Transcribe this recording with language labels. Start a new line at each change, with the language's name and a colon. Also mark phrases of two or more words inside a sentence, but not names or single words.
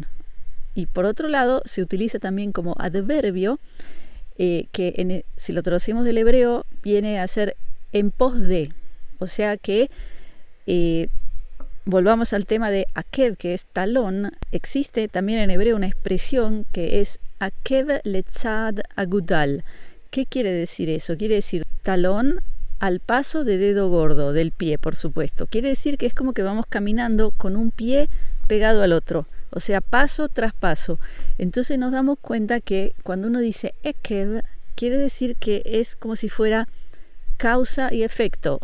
Spanish: Y por otro lado, se utiliza también como adverbio, si lo traducimos del hebreo, viene a ser en pos de. O sea que, volvamos al tema de Akev, que es talón. Existe también en hebreo una expresión que es
Hebrew: עקב לצד אגודל.
Spanish: ¿Qué quiere decir eso? Quiere decir talón al paso de dedo gordo, del pie, por supuesto. Quiere decir que es como que vamos caminando con un pie pegado al otro. O sea, paso tras paso. Entonces nos damos cuenta que cuando uno dice Ekev, quiere decir que es como si fuera causa y efecto.